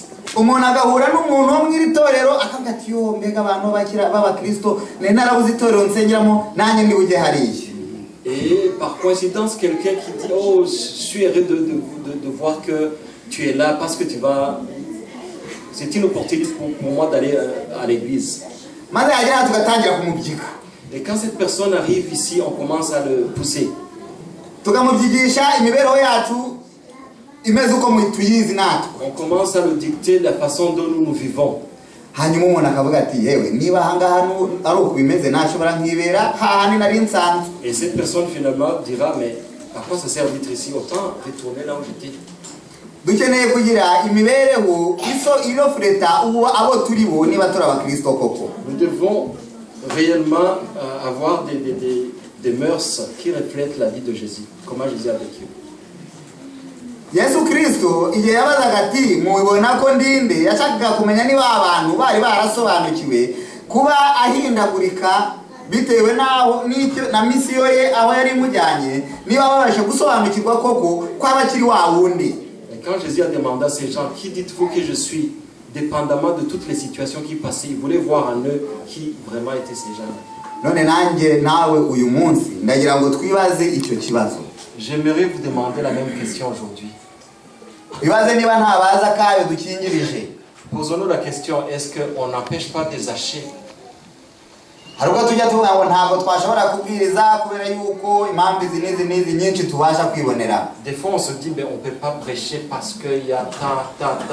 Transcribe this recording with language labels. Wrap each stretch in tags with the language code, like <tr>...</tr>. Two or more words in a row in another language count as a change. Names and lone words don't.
<rw>Umuntu agahura n'umuntu wo mu itorero akavuga ati yo mbega abantu bakira b'abakristo narabuze itorero nsengeramo nanjye ndi uje hariya.</rw> <fr>Et par coïncidence quelqu'un qui dit oh je suis heureux de voir que tu es là parce que tu vas, c'est une opportunité pour moi d'aller à l'église.</fr> <rw>Maze yagera tugatangira kumubyika.</rw> <fr>Et quand cette personne arrive ici on commence à le pousser.</fr> <rw>Tukamubyigisha imibereho yacu.</rw> <fr>On commence à le dicter la façon dont nous vivons. Et cette personne finalement dira mais à quoi ça sert d'être ici, autant retourner là où j'étais. Nous devons réellement avoir des mœurs qui reflètent la vie de Jésus, comment Jésus a vécu.</fr> <rw>Yesu Kristo igihe yabazaga ati mubibona ko ndinde yashakaga kumenya niba abantu bari barasobanukiwe kuba ahindagurika bitewe naho n'icyo na misiyo ye aho yari mujyanye niba babashe gusobanukirwa koko kw'abakiri wa wundi.</rw> <fr>Quand Jésus a demandé à ces gens qui dites-vous que je suis, dépendamment de toutes les situations qui passaient, il voulait voir en eux qui vraiment étaient ces gens.</fr> <rw>None nanjye nawe uyu munsi ndagira ngo twibaze icyo kibazo.</rw> <fr>J'aimerais vous demander la même question aujourd'hui. Posons-nous la question, est-ce qu'on n'empêche pas des Zachée? Des fois on se dit, mais on ne peut pas prêcher parce qu'il y a tant.</fr>